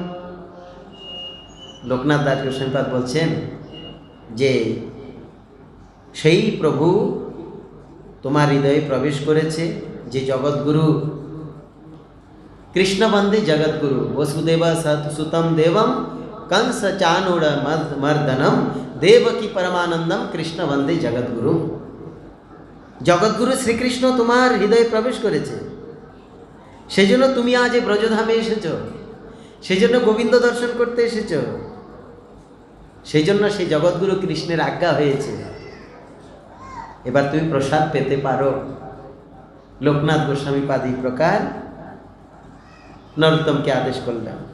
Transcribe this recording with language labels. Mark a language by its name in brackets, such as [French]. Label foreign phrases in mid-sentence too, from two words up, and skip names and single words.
[Bangla] লোকনাথ দাস গোস্বামীপাদ বলছেন যে সেই প্রভু তোমার হৃদয়ে প্রবেশ করেছে, যে জগৎগুরু, কৃষ্ণবন্দে জগৎগুরু, [Sanskrit] বসুদেব সুতম দেবম कंस चाणूर मर्दनम देवकी परमानंदम कृष्ण वंदे जगद्गुरु। [Bangla] জগদ্গুরু শ্রীকৃষ্ণ তুমহার হৃদয় প্রবেশ করেছে, সেজন্য তুমি আজ এই ব্রজধামে এসেছো, সেজন্য গোবিন্দ দর্শন করতে এসেছো, সেজন্য সেই জগৎগুরু কৃষ্ণের আজ্ঞা হয়েছে, এবার তুমি প্রসাদ পেতে পারো। লোকনাথ গোস্বামী পাদ এই প্রকার নরোত্তমকে আদেশ করলেন।